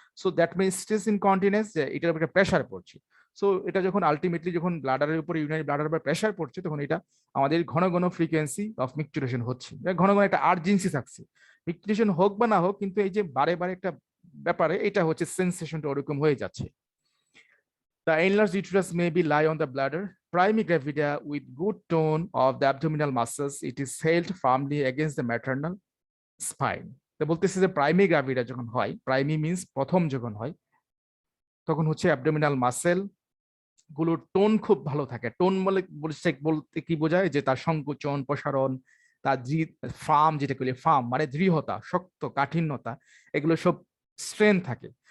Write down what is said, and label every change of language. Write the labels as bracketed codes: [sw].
[en] so that means stress incontinence, [bn] যে এটার উপরে প্রেসার পড়ছে। সো এটা যখন আলটিমেটলি যখন ব্লাডারের উপরে ইউরিনারি ব্লাডারের উপরে প্রেসার পড়ছে তখন এটা আমাদের ঘন ঘন ফ্রিকোয়েন্সি অফ মিকচুরেশন হচ্ছে, ঘন ঘন একটা আর্জেন্সি থাকছে, মিকচুরেশন হোক বা না হোক, কিন্তু এই যে বারে বারে একটা ব্যাপারে এটা হচ্ছে সেন্সেশনটা ওরকম হয়ে যাচ্ছে। [en] The enlarged uterus may be lie on the bladder. Primary gravida with good tone of the abdominal muscles, it is held firmly against the maternal spine. [bn] তো বলতেছে যে প্রাইমারি গ্রাভিডা যখন হয়, প্রাইমি মিন্স প্রথম যখন হয়, তখন হচ্ছে অ্যাবডোমিনাল মাসেল গুলোর টোন খুব ভালো থাকে। টোন বলতে কি বোঝায়, যে তার সংকোচন প্রসারণ, তার ফার্ম যেটা বলি, ফার্ম মানে দৃঢ়তা, শক্ত কাঠিন্যতা, এগুলো সব স্ট্রেংথ থাকে।